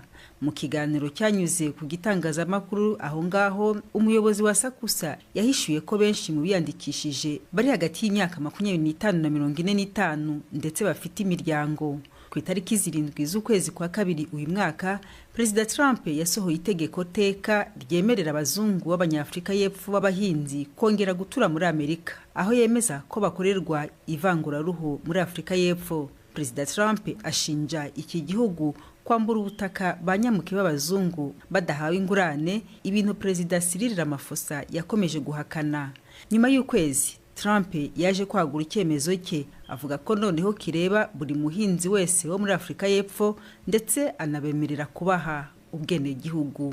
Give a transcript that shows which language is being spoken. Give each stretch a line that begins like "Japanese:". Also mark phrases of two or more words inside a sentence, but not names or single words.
Kinyarwanda: Mu kiganiro cyanyuze ku gitangazamakuru aho ngaho, umuyobozi wa SACUSA yahishuye ko benshi mu biyandikishije bari hagati y'imyaka 25 na 45 ndetse bafite imiryango. Ku itariki 7 z'ukwezi kwa kabiri uyu mwaka, Perezida Trump yasohoye itegeko teka ryemerera abazungu b'Abanyafrika y'Epfo b'abahinzi kongera gutura muri Amerika, aho yemeza ko bakorerwa ivanguraruhu muri Afrika y'Epfo. Perezida Trump ashinja iki gihugu kwambura ubutaka banyamuke b'abazungu badahawe ingurane, ibintu Perezida Cyril Ramaphosa yakomeje guhakana. Nyuma y'ukwezi Trump yaje kwagura icyemezo cye, avuga ko noneho kireba buri muhinzi wese wo muri Afrika y'Epfo ndetse anabemerera kubaha ubwenegihugu.